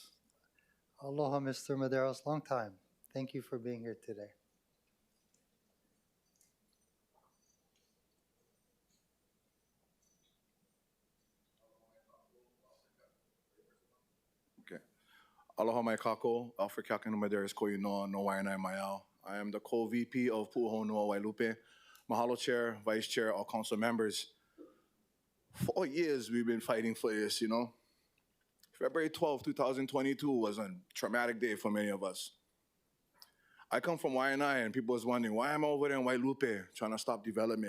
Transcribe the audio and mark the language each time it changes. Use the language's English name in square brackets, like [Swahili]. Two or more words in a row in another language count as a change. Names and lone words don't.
[English] Aloha, Mr. Medeiros, long time. Thank you for being here today. Okay. [Hawaiian] Aloha mai kākou, Alfred Kakanu Medeiros ko inoa no wainai mai au. [English] I am the co-VP of Pu'uhonua Wailupe. Mahalo Chair, Vice Chair, all council members. 4 years we've been fighting for this, you know. February 12, 2022 was a traumatic day for many of us. I come from Waianae, and people was wondering, why am I over there in Wailupe trying to stop development?